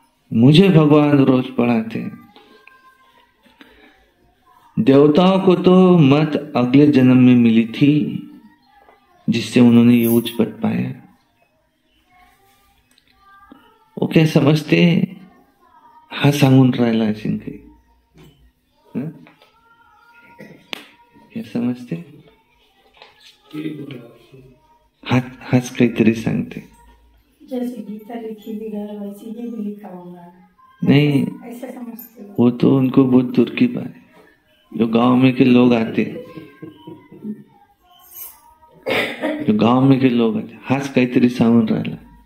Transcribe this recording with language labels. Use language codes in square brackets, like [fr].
[hi] मुझे भगवान रोज पढ़ाते। देवताओं को तो मत अगले जन्म में मिली थी, जिससे उन्होंने ये उच्च पद पाया। वो क्या समझते? [mr] हा सांगून राहिला असेल काही, [hi] क्या समजते? [mr] हाच काहीतरी सांगते। [hi] जैसे गीता लिखी भी है वैसे ये भी लिखा होगा। नहीं, ऐसा समझते हो? वो तो उनको बहुत दूर की बात है। जो गांव में के लोग आते, जो गांव में के लोग आते, [mr] हाच काहीतरी सांगून राहिला।